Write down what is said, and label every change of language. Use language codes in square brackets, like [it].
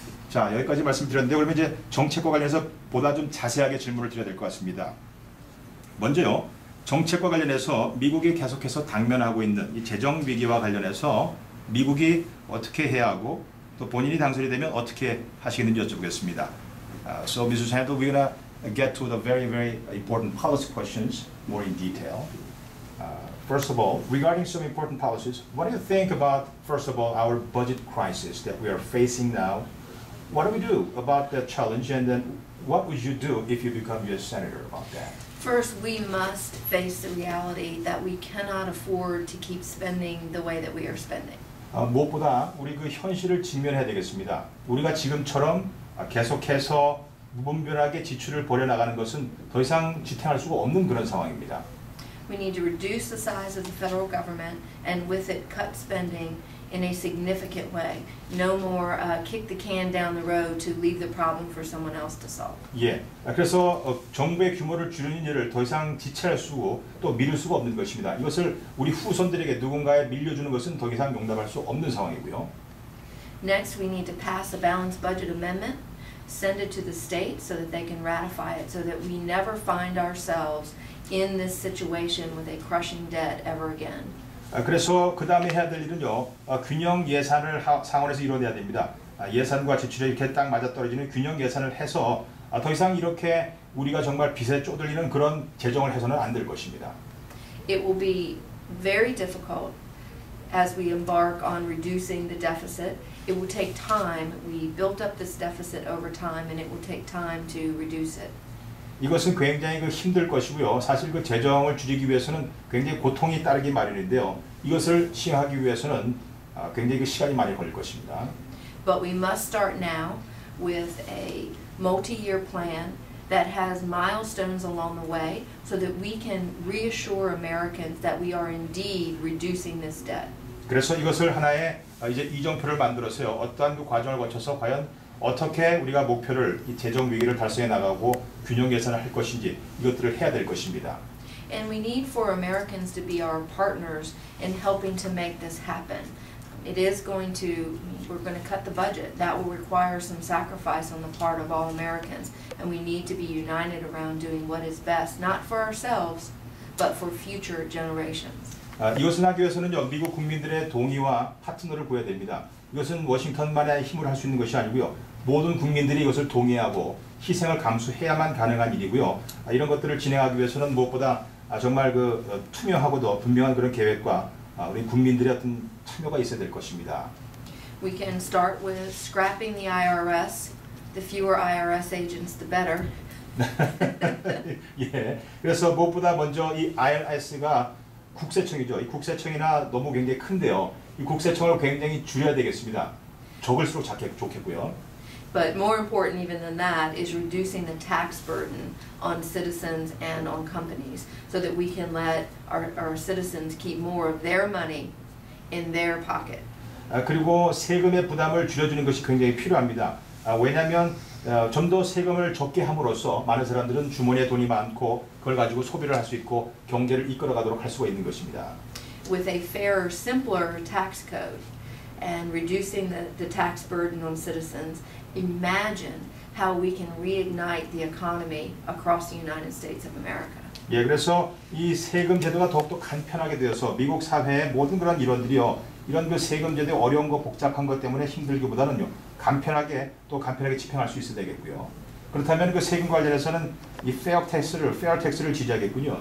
[ko] 자, 여기까지 말씀드렸는데 그러면 이제 정책과 관련해서 보다 좀 자세하게 질문을 드려야 될 것 같습니다. 먼저요, 정책과 관련해서 미국이 계속해서 당면하고 있는 이 재정 위기와 관련해서 미국이 어떻게 해야 하고 또 본인이 당선이 되면 어떻게 하시겠는지 여쭤보겠습니다. [en] So, Mr. Sandel, we're gonna get to the very, very important policy questions more in detail. First of all, regarding some important policies, what do you think about, first of all, our budget crisis that we are facing now? What do we do about that challenge, and then what would you do if you become U.S. Senator about that? First, we must face the reality that we cannot afford to keep spending the way that we are spending. [ko] 무엇보다 우리 그 현실을 직면해야 되겠습니다. 우리가 지금처럼 계속해서 무분별하게 지출을 벌여나가는 것은 더 이상 지탱할 수가 없는 그런 상황입니다. [en] We need to reduce the size of the federal government and with it cut spending in a significant way. No more kick the can down the road to leave the problem for someone else to solve. [ko] 예, 그래서 정부의 규모를 줄이는 일을 더 이상 지체할 수고 또 미룰 수가 없는 것입니다. 이것을 우리 후손들에게 누군가에 밀려주는 것은 더 이상 용납할 수 없는 상황이고요. [en] Next, we need to pass a balanced budget amendment, send it to the states so that they can ratify it, so that we never find ourselves in this situation with a crushing debt ever again. [ko] 그래서 그 다음에 해야 될 일은요, 균형 예산을 상원에서 이뤄내야 됩니다. 예산과 지출이 이렇게 딱 맞아떨어지는 균형 예산을 해서 더 이상 이렇게 우리가 정말 빚에 쪼들리는 그런 재정을 해서는 안 될 것입니다. [en] It will be very difficult as we embark on reducing the deficit. It will take time. We built up this deficit over time, and it will take time to reduce it. [ko] 이것은 굉장히 힘들 것이고요. 사실 그 재정을 줄이기 위해서는 굉장히 고통이 따르기 마련인데요. 이것을 시행하기 위해서는 굉장히 시간이 많이 걸릴 것입니다. [en] But we must start now with a multi-year plan that has milestones along the way so that we can reassure Americans that we are indeed reducing this debt. [ko] 그래서 이것을 하나의 이제 이정표를 만들어서요. 어떠한 그 과정을 거쳐서 과연 어떻게 우리가 목표를 이 재정 위기를 달성해 나가고 균형 예산을 할 것인지 이것들을 해야 될 것입니다. [en] And we need for Americans to be our partners in helping to make this happen. It is going to, we're going to cut the budget. That will require some sacrifice on the part of all Americans. And we need to be united around doing what is best, not for ourselves, but for future generations. [ko] 이것을 하기 위해서는요, 미국 국민들의 동의와 파트너를 구해야 됩니다. 이것은 워싱턴만의 힘으로 할 수 있는 것이 아니고요. 모든 국민들이 이것을 동의하고 희생을 감수해야만 가능한 일이고요. 이런 것들을 진행하기 위해서는 무엇보다 정말 그 투명하고도 분명한 그런 계획과 우리 국민들의 어떤 참여가 있어야 될 것입니다. [en] We can start with scrapping the IRS. The fewer IRS agents, the better. [ko] 예, 그래서 무엇보다 먼저 이 IRS가 국세청이죠. 이 국세청이나 너무 굉장히 큰데요. 이 국세청을 굉장히 줄여야 되겠습니다. 적을수록 좋겠고요. [en] But more important even than that is reducing the tax burden on citizens and on companies so that we can let our citizens keep more of their money in their pocket. [ko] 그리고 세금의 부담을 줄여주는 것이 굉장히 필요합니다. 왜냐하면 좀 더 세금을 적게 함으로써 많은 사람들은 주머니에 돈이 많고 그걸 가지고 소비를 할 수 있고 경제를 이끌어가도록 할 수가 있는 것입니다. [en] With a fairer, simpler tax code and reducing the tax burden on citizens, imagine how we can reignite the economy across the United States of America. [ko] 예, 그래서 이 세금 제도가 더욱더 간편하게 되어서 미국 사회의 모든 그런 일원들이요, 이런 그 세금제도의 어려운 거 복잡한 것 때문에 힘들기보다는요 간편하게 집행할 수 있어야 되겠고요. 그렇다면 그 세금 관련해서는 이 fair tax를 지지하겠군요.